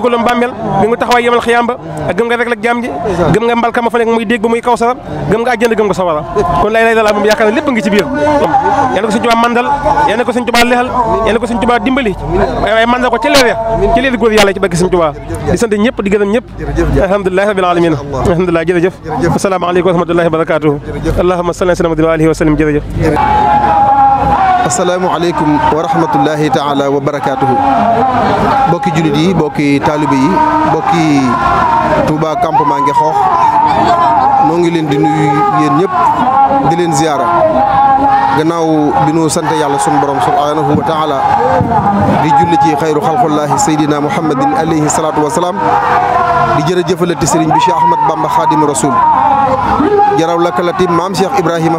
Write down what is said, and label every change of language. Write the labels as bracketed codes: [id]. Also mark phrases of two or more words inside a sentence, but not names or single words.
[wo] bëggalum bàmmeel gëm nga taxawaay yemal xiyaam ba ak gëm nga rek ak jaam ji gëm nga mbalka ma fa nekk muy dégg ba muy kaw sara gëm nga àjjana gëm nga sawara kon lay la moom yaakaar na lépp ngi ci biir yal na ko Sëñ Tuubaa mandal yal na ko Sëñ Tuubaa lexal yal na ko Sëñ Tuubaa dimbali waaye mandal ko ci leer góor yàlla ci bëgg Sëñ Tuubaa di sant ñëpp di gërëm ñëpp [ar] الحمد لله رب العالمين الحمد لله [wo] jërëjëf [ar] السلام عليكم ورحمة الله وبركاته اللهم صل على وآله وسلم [wo] jërëjëf [ar] السلام عليكم ورحمة الله تعالى وبركاته [wo] bokki jullit yi bokki taalibe yi bokki Touba campement Ngexoox noo ngi leen di nuyu yéen ñëpp di leen ziyaara gannaaw bi nu sant yàlla sunu borom [ar] سبحانه وتعالى [wo] di julli ci [ar] خير خلق الله سيدنا محمد عليه الصلاة والسلام [wo] di jërëjëfalati sëriñ bi Cheikh Ahmad Bamba Xaadimu Rasul jaraw lakalati maam Cheikh Ibrahima